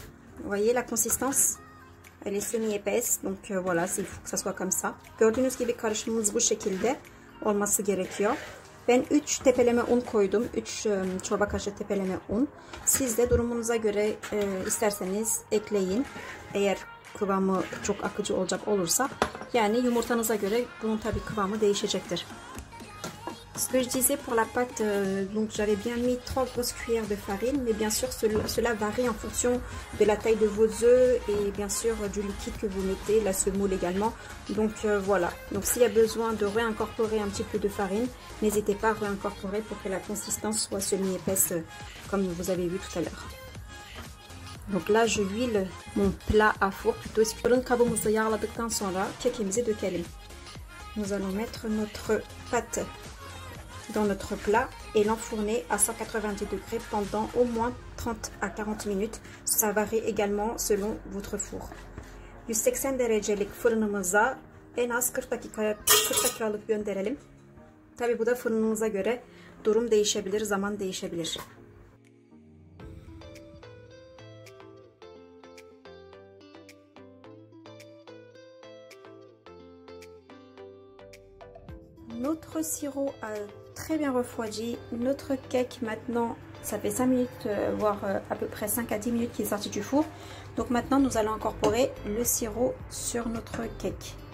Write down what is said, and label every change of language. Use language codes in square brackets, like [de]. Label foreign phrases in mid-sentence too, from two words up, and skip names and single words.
[fr] Vous voyez la consistance, elle est semi-épaisse. Donc voilà, il faut que ça soit comme ça. [tr] Gördüğünüz gibi karışımımız bu şekilde olması gerekiyor. Ben 3 tepeleme un koydum. 3 çorba kaşığı tepeleme un. Siz de durumunuza göre isterseniz ekleyin. Eğer kıvamı çok akıcı olursa. Yani yumurtanıza göre bunun tabii kıvamı değişecektir. [fr] Ce que je disais pour la pâte, donc j'avais bien mis 3 grosses cuillères de farine, mais bien sûr cela varie en fonction de la taille de vos œufs et bien sûr du liquide que vous mettez, la semoule également. Donc voilà, donc s'il y a besoin de réincorporer un petit peu de farine, n'hésitez pas à réincorporer pour que la consistance soit semi-épaisse comme vous avez vu tout à l'heure. Donc là je huile mon plat à four, plutôt [tr] fırın kabımızı yağladıktan sonra kekimizi dökelim. [fr] Nous allons mettre notre pâte dans notre plat et l'enfourner à 190 degrés pendant au moins 30 à 40 minutes. Ça varie également selon votre four. [tr] 180 derecelik fırınımıza en az 40 dakikalık gönderelim. Tabi bu da fırınımıza göre durum değişebilir, zaman değişebilir. [fr] Notre sirop a très bien refroidi. Notre cake maintenant, ça fait 5 minutes, voire à peu près 5 à 10 minutes qu'il est sorti du four. Donc maintenant, nous allons incorporer le sirop sur notre cake.